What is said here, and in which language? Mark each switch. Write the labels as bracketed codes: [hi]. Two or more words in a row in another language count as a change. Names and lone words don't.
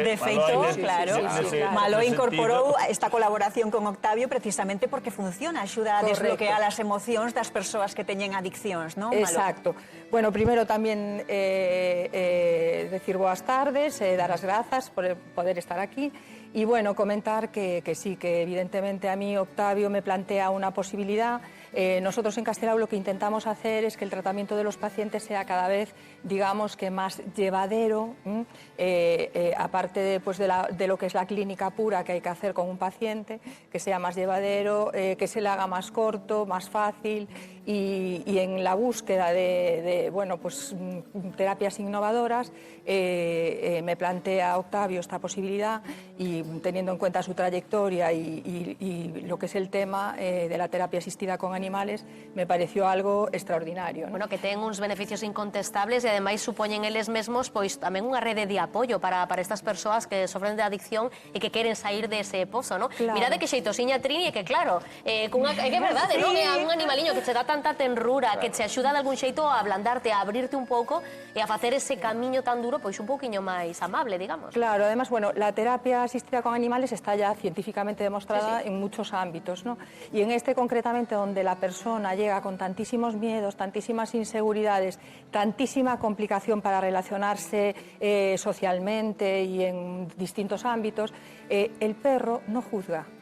[gl] De feito, claro, Maló incorporou esta colaboración con Octavio precisamente porque funciona, axuda a desbloquear as emocións das persoas que teñen adiccións, non, Maló? Exacto. Bueno, primero tamén decir boas tardes, dar as grazas por poder estar aquí. [es] Y bueno, comentar que sí, que evidentemente a mí Octavio me plantea una posibilidad. Nosotros en Castelao lo que intentamos hacer es que el tratamiento de los pacientes sea cada vez, digamos, que más llevadero, aparte de lo que es la clínica pura que hay que hacer con un paciente, que sea más llevadero, que se le haga más corto, más fácil y en la búsqueda de bueno, pues, terapias innovadoras me plantea Octavio esta posibilidad y teniendo en cuenta su trayectoria y lo que es el tema de la terapia asistida con animales, me pareció algo extraordinario, ¿no? [gl] Bueno, que ten uns beneficios incontestables e ademais supoñen eles mesmos pois tamén unha rede de apoio para estas persoas que sofren de adicción e que queren sair dese pozo, ¿no? Claro. Mirade que xeitosiña Trini, que claro, é que é verdade, non? É un animaliño que che dá tanta tenrura, que che axuda de algún xeito a ablandarte, a abrirte un pouco e a facer ese camiño tan duro, pois un pouquiño máis amable, digamos. [es] Claro, además, bueno, la terapia asistida con animales está ya científicamente demostrada en muchos ámbitos, ¿no? Y en este concretamente, donde la persona llega con tantísimos miedos, tantísimas inseguridades, tantísima complicación para relacionarse socialmente y en distintos ámbitos, el perro no juzga.